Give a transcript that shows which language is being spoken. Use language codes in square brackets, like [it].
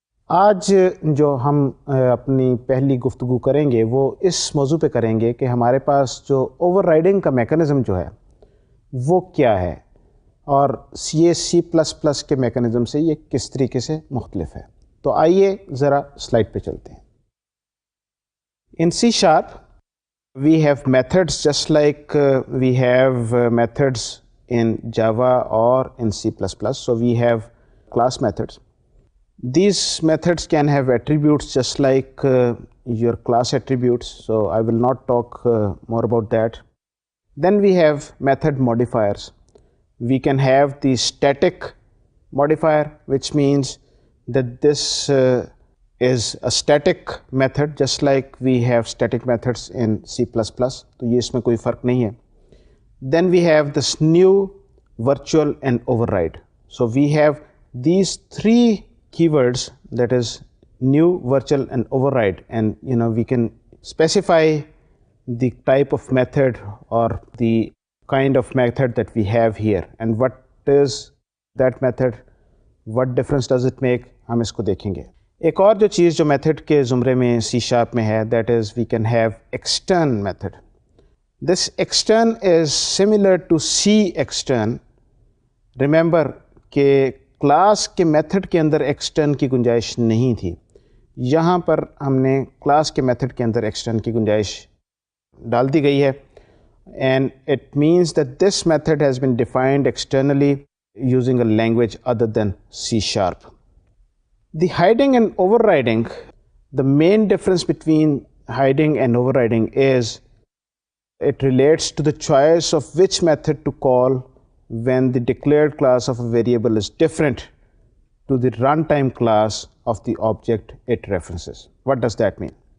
[hi] आज जो हम अपनी पहली गुफ्तगू करेंगे वो इस मौजू पे करेंगे कि हमारे पास जो ओवरराइडिंग का मैकेनिज़्म जो है वो क्या है, और ये C++ के मैकेनिज़्म से ये किस तरीके से मुख्तलिफ है। तो आइए ज़रा स्लाइड पे चलते हैं। [en] In C# we have methods just like we have methods in Java or in C++. So we have class methods. These methods can have attributes just like your class attributes. So I will not talk more about that. Then we have method modifiers. We can have the static modifier, which means that this is a static method just like we have static methods in C++. [hi] तो ये इसमें कोई फ़र्क नहीं है. [en] Then we have this new, virtual and override. So we have these three keywords, that is new, virtual and override, and we can specify the type of method or the kind of method that we have here, and what is that method, what difference does it make, [hi] हम इसको देखेंगे. एक और जो चीज़ जो method के ज़ुमरे में C# में है, [en] that is we can have extern method. This extern is similar to C extern. [hi] Remember कि क्लास के मेथड के अंदर extern की गुंजाइश नहीं थी. यहाँ पर हमने क्लास के मेथड के अंदर एक्सटेंड की गुंजाइश डाल दी गई है, [en] and it means that this method has been defined externally using a language other than C#. The hiding and overriding, the main difference between hiding and overriding is it relates to the choice of which method to call when the declared class of a variable is different to the runtime class of the object it references. What does that mean?